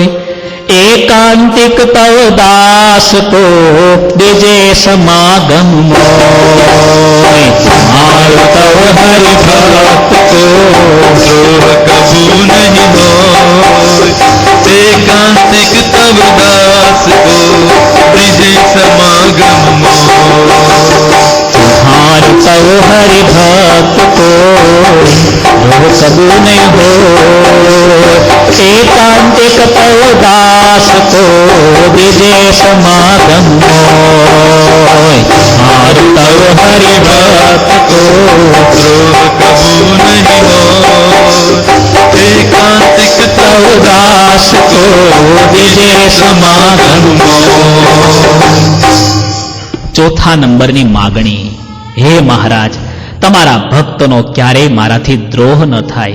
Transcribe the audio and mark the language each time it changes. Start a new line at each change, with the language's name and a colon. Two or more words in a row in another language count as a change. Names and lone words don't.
Hindi: एकांतिक तव दास को देजे समागम मोय. तुम्हारो तव हरि भक्त को द्रोह कबू नहीं होय. एकांतिक तव दास को ब्रिजे समागम मोय. तुम्हार तव हरि भक्त को द्रोह कबू नहीं हो. एकांतिक तव दास को विजय समागम मोय. तुम्हार तव हरि भक्त को द्रोह कबू नहीं होय. एकांतिक तव दास को विजय समागम मोय.
Gujarati: ચોથા નંબરની માગણી, હે મહારાજ, તમારા ભક્તનો ક્યારેય મારાથી દ્રોહ ન થાય.